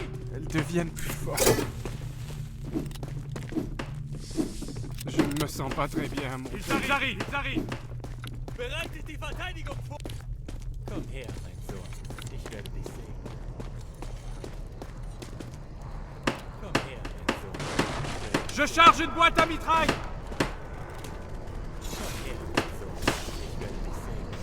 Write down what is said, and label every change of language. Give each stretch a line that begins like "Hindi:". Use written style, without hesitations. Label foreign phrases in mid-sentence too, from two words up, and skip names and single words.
French: Elles deviennent plus fortes. Je ne me sens pas très bien à mon Ils arrivent! Ils arrivent!
German: Bereitet die Verteidigung vor! Komm her, mein Sohn. Ich werde dich sehen. Komm her, mein Sohn.
French: Je charge une boîte à mitraille!
German: Komm her, mein Sohn. Ich werde dich sehen.